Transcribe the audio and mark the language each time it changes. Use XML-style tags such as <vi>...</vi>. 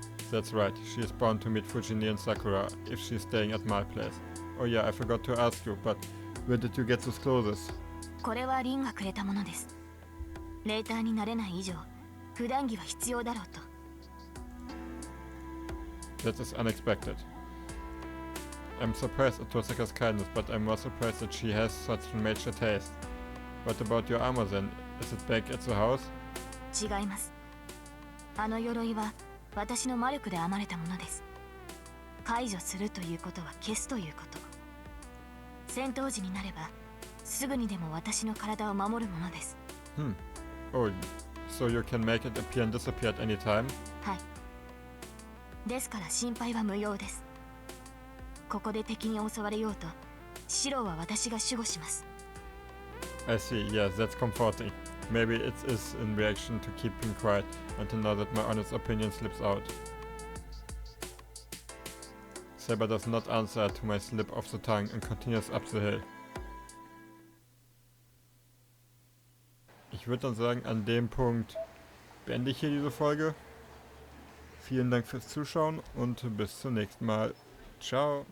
<en>That's right, she is bound to meet Fuji-ne and Sakura if she's staying at my place. Oh yeah, I forgot to ask you, but where did you get those clothes?</en> <ja>これはリンがくれたものです。レーターになれない以上、普段着は必要だろうと。</ja> <en>That is unexpected. I'm surprised at Tosaka's kindness, but I'm more surprised that she has such major taste. What about your armor then? Is it back at the house?</en> <ja>違います。あの鎧は私の魔力で編まれたものです。解除するということは消すということ。戦闘時になれば、すぐにでも私の体を守るものです。</ja> <en>Oh, so you can make it appear and disappear at any time?</en> <ja>はい。ですから心配は無用です。ここで敵に襲われようと、シロは私が守護します。</ja> <en>I see, yes, that's comforting. Maybe it is in reaction to keeping quiet until now that my honest opinion slips out. Saber does not answer to my slip of the tongue and continues up the hill.</en> <de>Ich würde dann sagen, an dem Punkt beende ich hier diese Folge. Vielen Dank fürs Zuschauen und bis zum nächsten Mal. Ciao.</de>